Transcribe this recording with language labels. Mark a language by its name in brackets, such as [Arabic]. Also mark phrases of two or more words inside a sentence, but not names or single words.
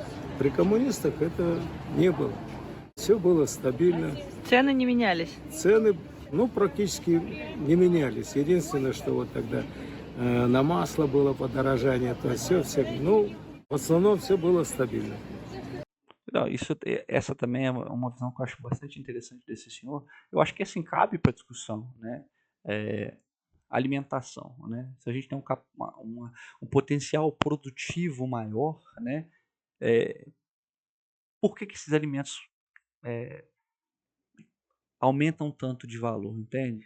[Russian] При коммунистах это не было. Все было стабильно. Цены не менялись. Цены, практически не менялись. Единственное, что вот тогда на масло было подорожание, то все, в основном все было стабильно. [Portuguese] Não, essa também é uma visão que eu acho bastante interessante desse senhor. Eu acho que assim cabe para discussão, né? Alimentação, né? Se a gente tem um potencial produtivo maior, né? Por que esses alimentos aumentam tanto de valor, entende?